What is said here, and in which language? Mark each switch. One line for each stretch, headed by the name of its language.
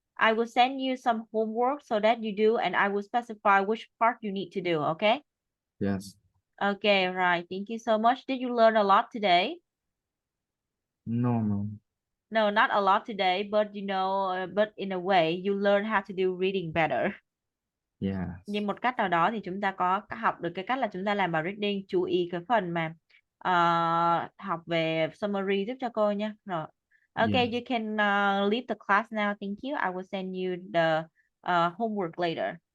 English: I will send you some homework so that you do, and I will specify which part you need to do. Okay? yes, Okay, right. Thank you so much. Did you learn a lot today? No, no. No, not a lot today, but but in a way you learn how to do reading better. Yes.
Vietnamese: Nhưng một cách nào đó thì chúng ta có học được cái cách là chúng ta làm bài reading, chú ý cái phần mà ờ, học về summary giúp cho cô nha. Rồi.
English: Yeah. Okay, you can leave the class now. Thank you. I will send you the homework later.